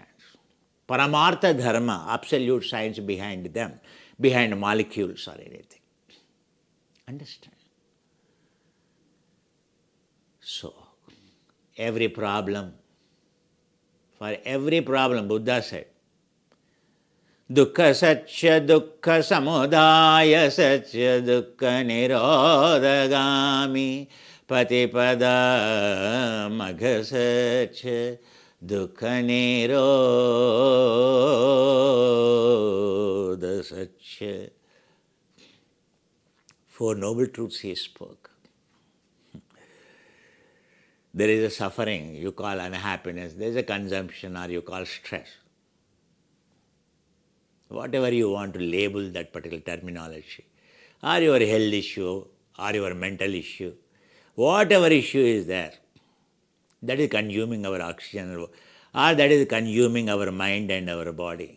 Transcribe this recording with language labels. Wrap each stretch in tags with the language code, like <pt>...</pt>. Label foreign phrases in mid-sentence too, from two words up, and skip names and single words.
<sa>Paramartha dharma,</sa> <en>absolute science behind them, behind molecules or anything. Understand? So, every problem, for every problem, Buddha said,</en> <pi>Dukkha Satya Dukkha Samudaya Satya Dukkha Nirodhagami Patipada Magha Satya Dukkha Nirodha Satya.</pi> <en>Four noble truths he spoke. There is a suffering you call unhappiness, there is a consumption or you call stress. Whatever you want to label that particular terminology, or your health issue, or your mental issue, whatever issue is there, that is consuming our oxygen, or that is consuming our mind and our body.</en>